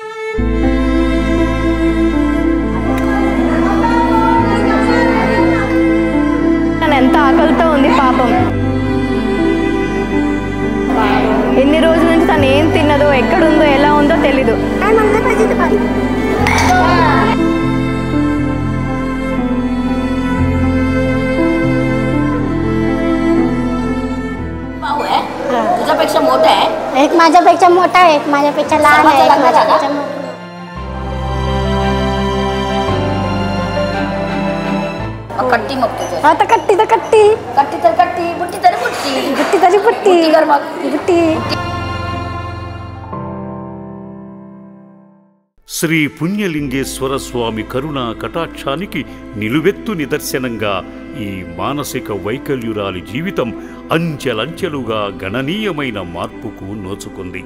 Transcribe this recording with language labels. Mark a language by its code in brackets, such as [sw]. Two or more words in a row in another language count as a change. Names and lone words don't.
[te] ఎంత ఆకలితో ఉంది పాపం. ఎన్ని రోజుల నుంచి తను ఏం తిన్నదో, ఎక్కడుందో, ఎలా ఉందో తెలీదు. [mr] तुझ्यापेक्षा मोठा आहे? एक माझ्यापेक्षा मोठा आहे, एक माझ्यापेक्षा लहान आहे, एक माझ्यापेक्षा मोठा. कट्टी मग तुझं. आता कट्टी तर कट्टी, कट्टी तर कट्टी, बुट्टी तरी बुट्टी, बुट्टी तरी बुट्टी, कर मग बुट्टी. [te] శ్రీ పుణ్యలింగేశ్వర స్వామి కరుణా కటాక్షానికి నిలువెత్తు నిదర్శనంగా ఈ మానసిక వైకల్యురాలి జీవితం అంచెలంచెలుగా గణనీయమైన మార్పుకు నోచుకుంది.